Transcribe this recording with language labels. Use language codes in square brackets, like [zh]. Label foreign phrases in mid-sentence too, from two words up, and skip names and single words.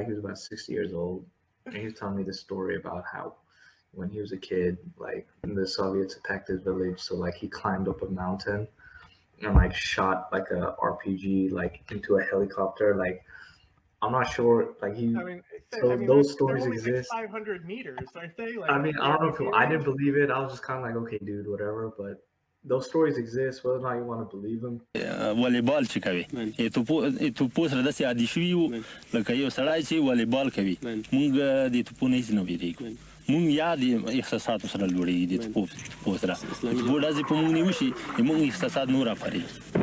[en] He was about 60 years old, and he was telling me this story about how when he was a kid, like the Soviets attacked his village, so like he climbed up a mountain and like shot like a RPG like into a helicopter. Like I'm not sure. Like those stories only exist. Like 500 meters, aren't they? Like, I mean, I don't know if I didn't believe it. I was just kind of like, okay, dude, whatever. But those stories exist, whether or not you want to believe them. [ps] والیبال چې کوي توپو سره داسې عادي شوي وو لکه یو سړی چې والیبال کوي مونږ د توپو نه هېڅ نه وېرېږو مونږ یا د احساساتو سره لوړېږي د توپو سره توپو ډزې په مونږ نه وشي مونږ احساسات نور افرېږي.